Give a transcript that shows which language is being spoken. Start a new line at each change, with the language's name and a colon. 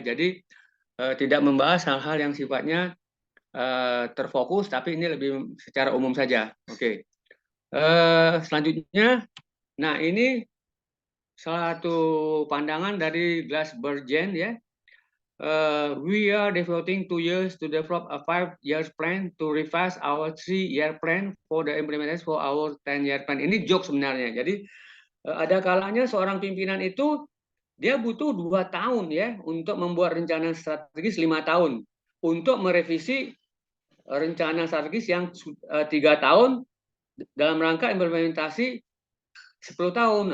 Indonesian: Jadi tidak membahas hal-hal yang sifatnya terfokus, tapi ini lebih secara umum saja. Oke. Selanjutnya, nah ini salah satu pandangan dari Glassbergen ya.
English: We are devoting 2 years to develop a 5-year plan to revise our 3-year plan for the implementation for our 10-year plan.
Indonesian: Ini joke sebenarnya. Jadi ada kalanya seorang pimpinan itu dia butuh 2 tahun ya untuk membuat rencana strategis 5 tahun untuk merevisi rencana strategis yang 3 tahun dalam rangka implementasi 10 tahun.